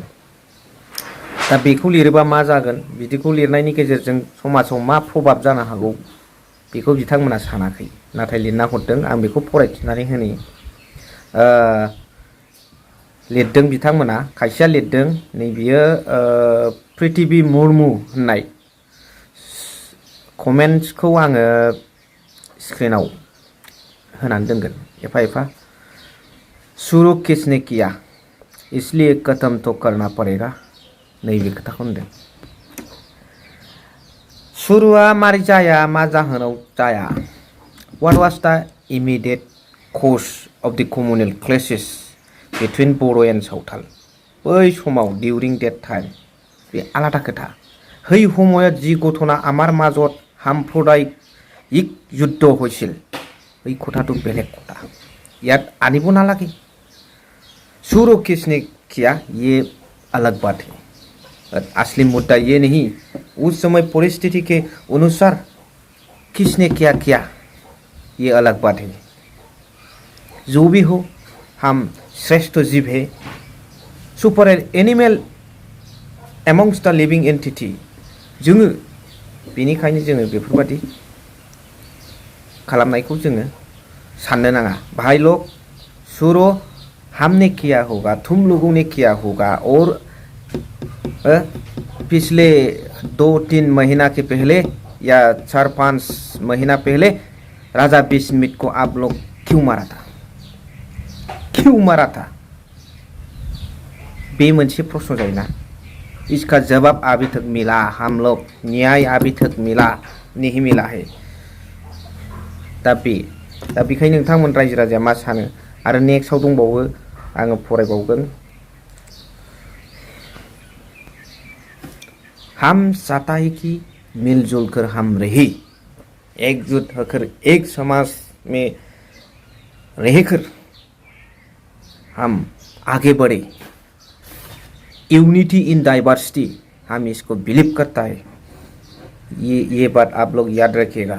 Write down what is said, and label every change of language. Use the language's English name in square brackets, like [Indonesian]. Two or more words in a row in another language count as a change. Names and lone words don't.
[Bodo] दा बेखौ लिरोबा मा जागोन बिदिखौ लिरनायनि गेजेरजों समाजाव मा प्रभाब जानो हागौ बेखौ बिथांमोना सानाखै नाथाय लिरना हरदों आं बेखौ फरायथिनानै होनि लिरदों बिथांमोना खायसेया लिरदों नैबियो प्रिथिबि मुर्मु होननाय कमेन्ट्सखौ आङो स्क्रिनाव होनानै दोनगोन एफा [Hindi] शुरू किसने किया इसलिए खत्म तो करना पड़ेगा [Bodo] नैबे खोथाखौ होनदों। शुरुआ मारै जाया मा जाहोनाव जाया [English] What was the immediate cause of the communal clashes between Bodo and Santhal [Bodo] बै समाव [English] during that time [Bodo] बे आलादा खोथा [Assamese] সেই সময়ত যি ঘটনা আমাৰ মাজত সাম্প্ৰদায়িক যুদ্ধ হৈছিল এই কথাটো বেলেগ কথা ইয়াত আনিব নালাগে। [Hindi] शुरू किसने किया ये अलग बात है असली मुद्दा ये नहीं उस समय परिस्थिति के अनुसार किसने क्या किया ये अलग बात है। जो भी हो हम श्रेष्ठ जीव है [English] super animal amongst the living entity [Bodo] जोङो बेनिखायनो जोङो बेफोरबादि खालामनायखौ जोङो साननो नाङा बाहायल' [Hindi] शुरू हमने किया होगा तुम लोगों ने किया होगा और पिछले 2-3 महीना के पहले या 4-5 महीना पहले राजा बिस्मित को आप लोग क्यों मारा था [Bodo] बे मोनसे प्रश्न जायोना [Hindi] इसका जवाब अभी तक मिला हम लोग न्याय अभी तक मिला नहीं मिला है [Bodo] दा बेखायनो नोंथांमोन रायजो राजाया मा सानो आरो नेक्स्टआव दंबावो आङो फरायबावगोन। [Hindi] हम चाहता है कि मिलजुल कर हम रहे एकजुट होकर एक समाज में रहकर हम आगे बढ़े [English] unity in diversity [Hindi] हम इसको बिलीव करता है ये बात आप लोग याद रखिएगा।